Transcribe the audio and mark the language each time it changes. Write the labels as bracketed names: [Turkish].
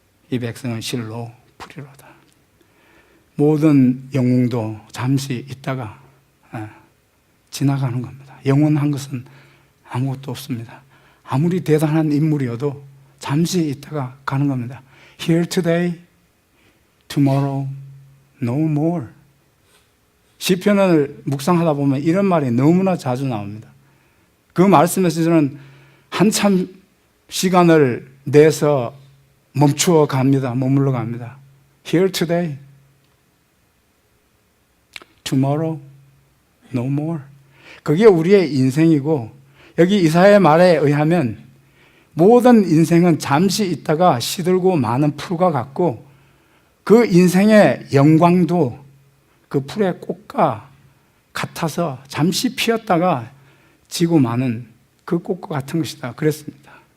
[Korean] 이 백성은 실로 풀이로다. 모든 영웅도 잠시 있다가 지나가는 겁니다. 영원한 것은 아무것도 없습니다. 아무리 대단한 인물이어도 잠시 있다가 가는 겁니다. [English] Here today, tomorrow, no more. [Korean] 시편을 묵상하다 보면 이런 말이 너무나 자주 나옵니다. 그 말씀에서 저는 한참 시간을 내서 멈추어 갑니다. 머물러 갑니다. [English] Here today, tomorrow, no more. [Korean] 그게 우리의 인생이고, 여기 이사야의 말에 의하면 모든 인생은 잠시 있다가 시들고 많은 풀과 같고 그 인생의 영광도 그 풀의 꽃과 같아서 잠시 피었다가 지고 마는 그 꽃과 같은 것이다 그랬습니다.